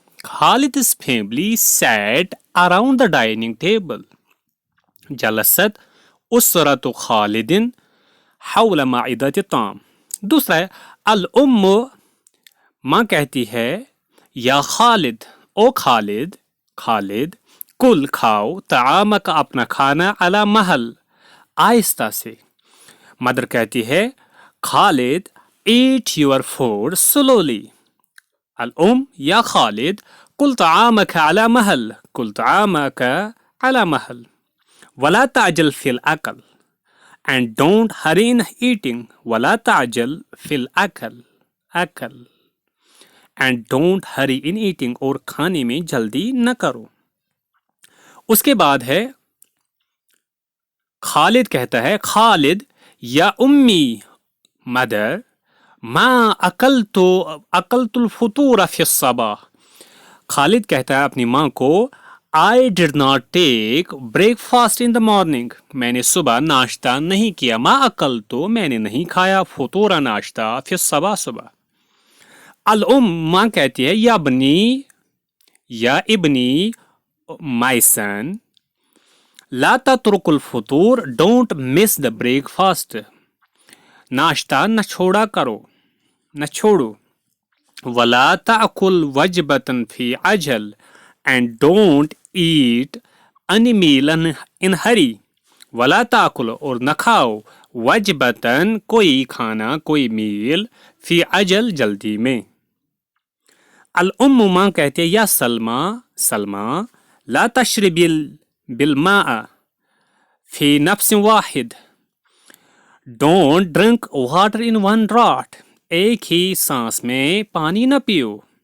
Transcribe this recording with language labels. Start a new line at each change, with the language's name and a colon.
English: Khalid's family sat around the dining table.
Arabic: جلست اسرۃ خالد حول مائدۃ الطعام.
Urdu: دوسرا ہے الام، ماں کہتی ہے
Arabic: یا خالد، او خالد، خالد، کل کھاؤ، طعامک،
Urdu: اپنا کھانا، علی محل، آہستہ سے.
English: Mother کہتی ہے Khalid eat your food slowly.
Arabic: الام یا خالد کل طعامک علی محل، کل طعامک علی محل. ولا تعجل فی الاکل،
English: and don't hurry in eating.
Arabic: ولا تعجل فی الاکل، اکل،
English: and don't hurry in eating،
Urdu: اور کھانے میں جلدی نہ کرو. اس کے بعد ہے خالد کہتا ہے خالد یا امی، مدر،
Arabic: ما اکلت الفطور فی الصباح.
Urdu: خالد کہتا ہے اپنی ماں کو
English: I did not take breakfast in the morning.
Urdu: میں نے صبح ناشتہ نہیں کیا. ما اکلت، میں نے نہیں کھایا، فطور ناشتہ، فی الصباح، صبح. الام، ماں کہتی ہے
Arabic: یا ابنی، یا ابنی،
English: my son.
Arabic: لا تترك الفطور,
English: don't miss the breakfast.
Urdu: ناشتہ نہ چھوڑا کرو, نہ چھوڑو.
Arabic: ولا تأكل وجبة في عجل,
English: and don't eat any meal in hurry.
Urdu: ولا تأكل, اور نہ کھاؤ, وجبتاً, کوئی کھانا, کوئی میل, فی عجل, جلدی میں. الام ماں کہتے
Arabic: یا سلمہ لا تشربی بالماء فی نفس واحد,
English: don't drink water in one draught,
Urdu: ایک ہی سانس میں پانی نہ پیو.